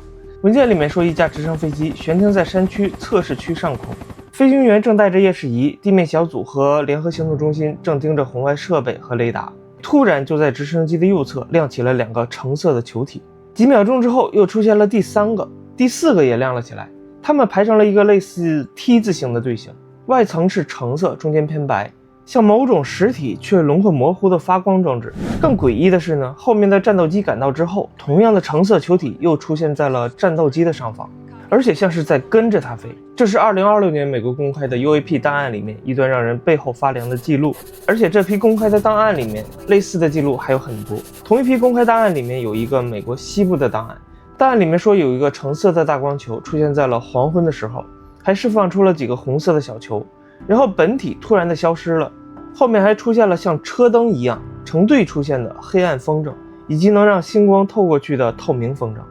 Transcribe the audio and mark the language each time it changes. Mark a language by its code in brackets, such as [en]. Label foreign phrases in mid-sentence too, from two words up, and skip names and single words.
[zh] 文件裡面說，一架直升飛機懸停在山區測試區上空，飛行員正帶着夜視儀，地面小組和聯合行動中心正盯着紅外設備和雷達。突然就在直升機的右側亮起了2個橙色的球體，幾秒鐘之後又出現了第3個、第4 個也亮了起來，它們排成了一個類似 T 字形的队形。外層是橙色，中间偏白，像某種实體却轮廓模糊的发光装置。更诡異的是呢，后面的戰鬥機趕到之後，同樣的橙色球體又出現在了戰鬥機的上方，而且像是在跟着它飛。這是2026年美國公開的 UAP 檔案裡面一段讓人背後發涼的記錄，而且這批公開的檔案裡面類似的記錄還有很多。同一批公開檔案裡面有一個美國西部的檔案，檔案裡面說有一個橙色的大光球出現在了黃昏的時候，還釋放出了幾個紅色的小球，然後本體突然的消失了，後面還出現了像車燈一樣成對出現的黑暗风筝，以及能讓星光透過去的透明风筝。